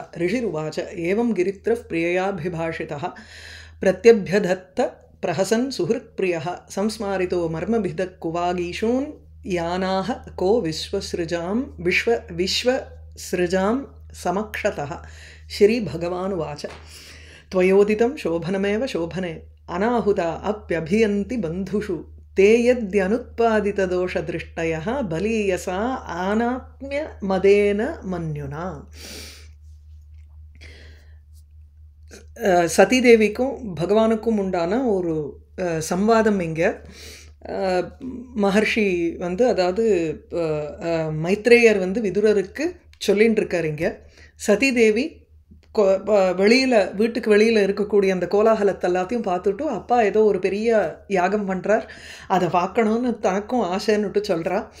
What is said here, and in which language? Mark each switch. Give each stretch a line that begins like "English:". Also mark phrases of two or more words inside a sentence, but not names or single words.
Sanskrit: ऋषिरुवाच एवं गिरित्रः प्रिययाभिभाषितः प्रत्यभ्यधत्त प्रहसन् सुहृत्प्रियः संस्मारितो मर्मभिदः कुवागीशून् यानाः को विश्वसृजां समक्षतः। श्री भगवानुवाच त्वयोदितं शोभनमेव शोभने अनाहुता अप्यभियन्ति बन्धुषु ते यद्यनुत्पादितदोषदृष्टयः बलीयसा आनात्म्यमदेन मन्युना।
Tamil: சதி தேவிக்கும் பகவானுக்கும் உண்டான ஒரு சம்வாதம் இங்கே மகர்ஷி வந்து அதாவது மைத்ரேயர் வந்து விதுரருக்கு சொல்லின்னு இருக்கார். இங்கே சதி தேவி வெளியில் வீட்டுக்கு வெளியில் இருக்கக்கூடிய அந்த கோலாகலத்தை எல்லாத்தையும் பார்த்துட்டு அப்பா ஏதோ ஒரு பெரிய யாகம் பண்ணுறார், அதை பார்க்கணுன்னு தனக்கும் ஆசைன்னுட்டு சொல்கிறா.